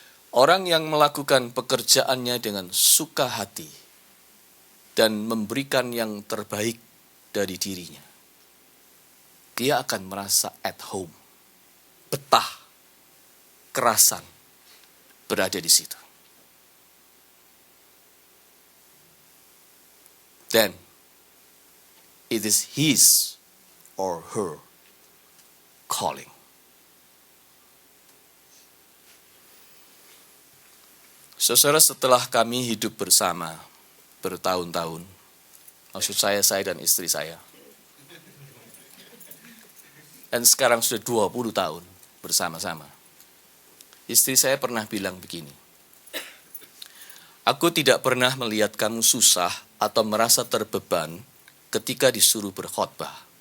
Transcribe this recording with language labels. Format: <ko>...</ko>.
<id>Orang yang melakukan pekerjaannya dengan suka hati dan memberikan yang terbaik dari dirinya, dia akan merasa at home, betah, kerasan berada di situ.</id> <en>Then, it is his or her calling.</en> <id>Saudara, setelah kami hidup bersama bertahun-tahun, maksud saya dan istri saya, dan sekarang sudah 20 tahun bersama-sama. Istri saya pernah bilang begini, aku tidak pernah melihat kamu susah atau merasa terbeban ketika disuruh berkhotbah.</id>